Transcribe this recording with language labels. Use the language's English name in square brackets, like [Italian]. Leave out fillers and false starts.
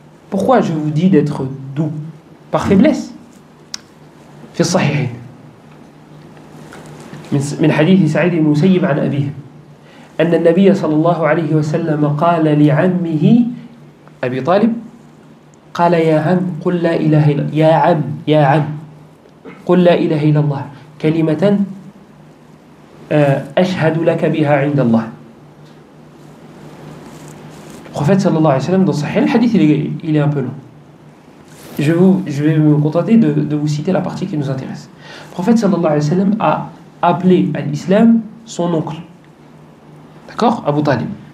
[French] Pourquoi je vous dis d'être doux? Par faiblesse. [Arabic] في الصحيحين من حديث سعيد بن المسيب عن أبيه أن النبي صلى الله عليه وسلم قال لعمه أبي طالب قال يا عم قل لا إله إلا يا عم قل لا إله إلا الله كلمة أشهد لك بها عند الله. [French] Le prophète sallallahu alayhi wa sallam dans Sahih, le hadith il est un peu long. Je vais me contenter de vous citer la partie qui nous intéresse. Le prophète sallallahu alayhi wa sallam a appelé à l'islam son oncle. D'accord, Abu Talib.